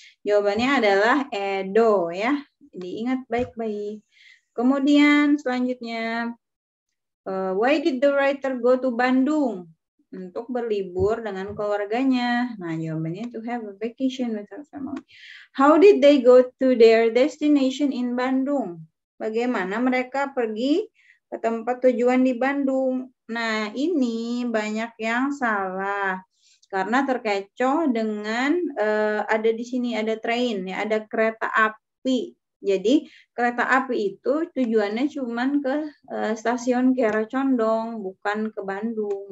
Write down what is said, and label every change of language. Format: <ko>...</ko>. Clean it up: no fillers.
<id>Jawabannya adalah Edo ya. Diingat baik-baik. Kemudian selanjutnya,</id> <en>why did the writer go to Bandung?</en> <id>Untuk berlibur dengan keluarganya. Nah jawabannya</id> <en>to have a vacation with her family. How did they go to their destination in Bandung?</en> <id>Bagaimana mereka pergi ke tempat tujuan di Bandung. Nah, ini banyak yang salah. Karena terkecoh dengan ada di sini ada train ya, ada kereta api. Jadi, kereta api itu tujuannya cuma ke stasiun Kiara Condong, bukan ke Bandung.</id>